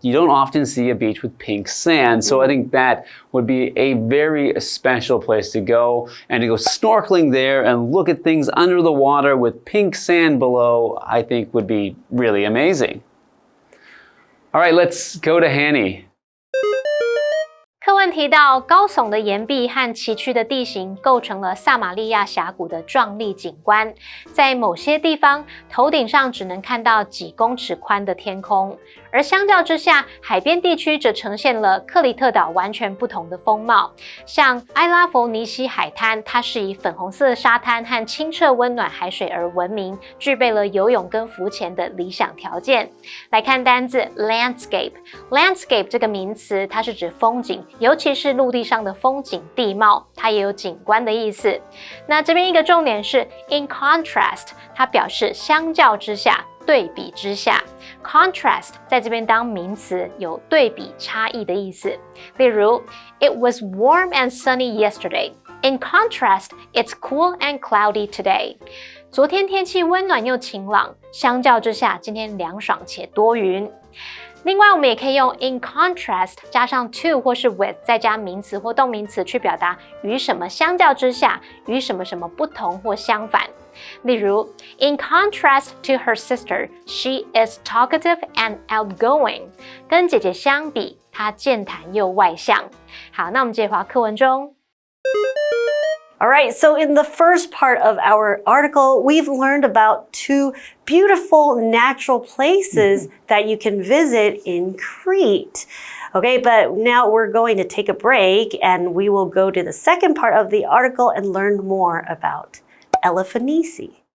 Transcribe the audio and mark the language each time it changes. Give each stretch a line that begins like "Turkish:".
English: You don't often see a beach with pink sand, so I think that would be a very special place to go. And to go snorkeling there and look at things under the water with pink sand below, I think would be really amazing. All right, let's go to Hanny.
Chinese: 课文提到，高耸的岩壁和崎岖的地形构成了撒玛利亚峡谷的壮丽景观。在某些地方，头顶上只能看到几公尺宽的天空，而相较之下，海边地区则呈现了克里特岛完全不同的风貌。像埃拉佛尼西海滩，它是以粉红色的沙滩和清澈温暖海水而闻名，具备了游泳跟浮潜的理想条件。来看单字 landscape。landscape 这个名词，它是指风景。尤其是陆地上的风景地貌，它也有景观的意思。那这边一个重点是 in contrast， 它表示相较之下、对比之下。 contrast 在这边当名词，有对比差异的意思。
English: 例如 It was warm and sunny yesterday. In contrast, it's cool and cloudy today.
Chinese: 昨天天气温暖又晴朗，相较之下，今天凉爽且多云。另外，我们也可以用 in contrast 加上 to 或是 with 再加名词或动名词去表达与什么相较之下，与什么什么不同或相反。
English: 例如 In contrast to her sister, she is talkative and outgoing.
Chinese: 跟姐姐相比，她健谈又外向。好，那我们接着回到课文中。
English: All right, so in the first part of our article, we've learned about two beautiful natural places that you can visit in Crete. Okay, but now we're going to take a break and we will go to the second part of the article and learn more about LIVEABC.